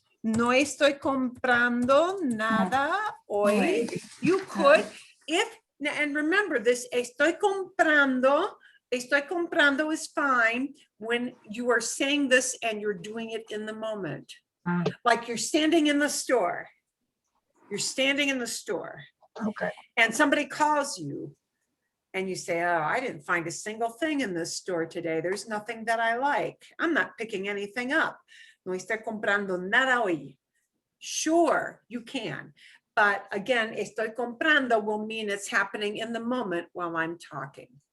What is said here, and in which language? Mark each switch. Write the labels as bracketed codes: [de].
[es] No estoy comprando nada hoy. [en] You could, and remember this, estoy comprando is fine when you are saying this and you're doing it in the moment. Ah. Like you're standing in the store. You're standing in the store Okay. and somebody calls you and you say, oh, I didn't find a single thing in this store today. There's nothing that I like. I'm not picking anything up. [es] No estoy comprando nada hoy. [en] Sure, you can. But again, estoy comprando will mean it's happening in the moment while I'm talking.